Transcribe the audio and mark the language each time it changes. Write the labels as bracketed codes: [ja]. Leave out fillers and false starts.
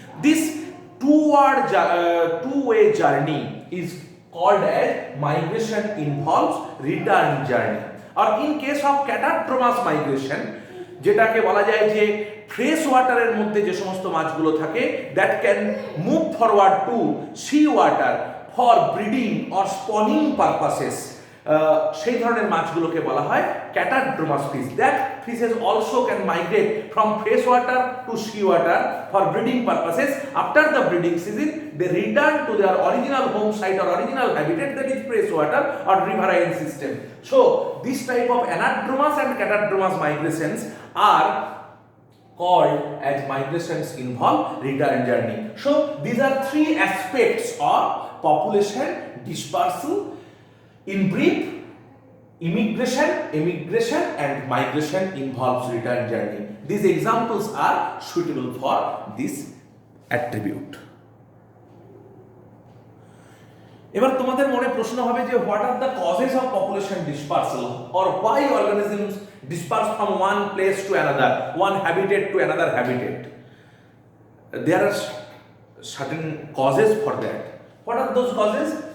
[en] This two-way journey is called as migration involves return journey. Or in case of catadromous migration, [bn] যেটাকে বলা যায় যে fresh ওয়াটারের মধ্যে যে সমস্ত মাছগুলো থাকে, [en] that can move forward to sea water for breeding or spawning purposes, [bn] সেই ধরনের মাছগুলোকে বলা হয় ক্যাটাড্রোমাস fish. [en] That fishes also can migrate from fresh water to sea water for breeding purposes. After the breeding season they return to their original home site or original habitat, that is fresh water or riverine system. So this type of anadromous and catadromous migrations are called as migrations involve return journey. So these are three aspects of population dispersal. In brief, immigration, emigration and migration involves return journey. These examples are suitable for this attribute. [bn] এবার তোমাদের মনে প্রশ্ন হবে যে [en] What are the causes of population dispersal or why organisms disperse from one place to another, one habitat to another habitat. There are certain causes for that. What are those causes?